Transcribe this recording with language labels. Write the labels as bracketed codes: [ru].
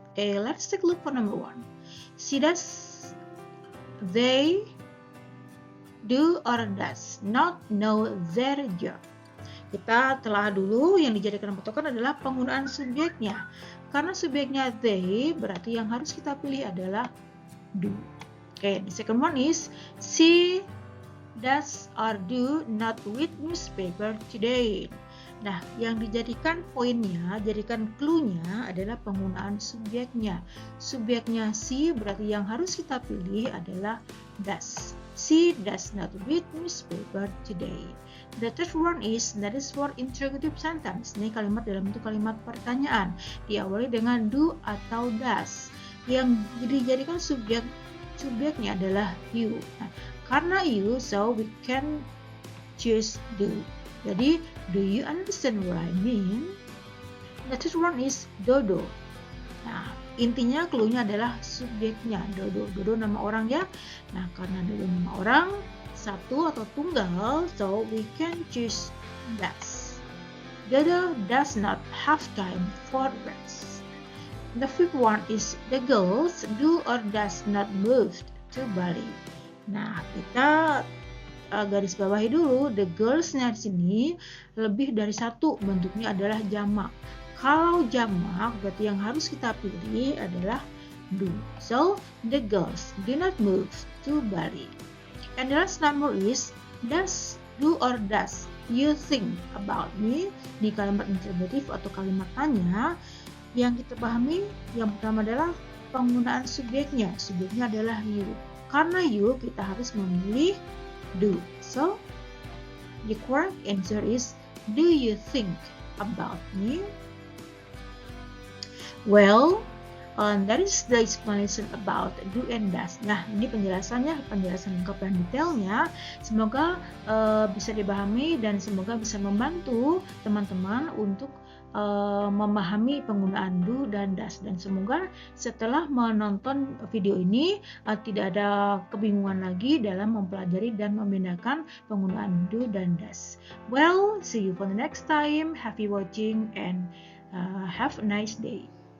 [en] Let's take a look for number 1. She does, they do or does not know their job. [id] Kita telah dulu yang dijadikan patokan adalah penggunaan subjeknya. Karena subjeknya they, berarti yang harus kita pilih adalah do. [en] Okay, the second one is she does or do not read newspaper today. [id] Nah, yang dijadikan poinnya, jadikan clue-nya adalah penggunaan subjeknya. Subjeknya she, berarti yang harus kita pilih adalah does. [en] She does not read newspaper today. The third one is, that is for interrogative sentence. [id] Ini kalimat dalam bentuk kalimat pertanyaan. Diawali dengan do atau does. Yang dijadikan subjeknya adalah you. Nah, karena [en] you, so we can choose do. Jadi, do you understand what I mean? The third one is Dodo. [id] Nah, intinya clue-nya adalah subjeknya Dodo. Dodo nama orang ya. Nah, karena Dodo nama orang, satu atau tunggal, [en] so we can choose does. Dodo does not have time for rest. The fifth one is the girls do or does not move to Bali. [id] Nah, kita garis bawahi dulu, the girls-nya di sini lebih dari satu, bentuknya adalah jamak. Kalau jamak berarti yang harus kita pilih adalah do. [en] So, the girls do not move to Bali. And the last number is, does, do or does you think about me? [id] Di kalimat interrogatif atau kalimat tanya, yang kita pahami yang pertama adalah penggunaan subjeknya. Subjeknya adalah you. Karena you, kita harus memilih do. [en] So, the correct answer is, do you think about me? Well, that is the explanation about do and does. [id] Nah, ini penjelasan lengkap dan detailnya. Semoga bisa dipahami dan semoga bisa membantu teman-teman untuk memahami penggunaan do dan does, dan semoga setelah menonton video ini tidak ada kebingungan lagi dalam mempelajari dan membedakan penggunaan do dan does. [en] Well, see you for the next time. Happy watching and have a nice day.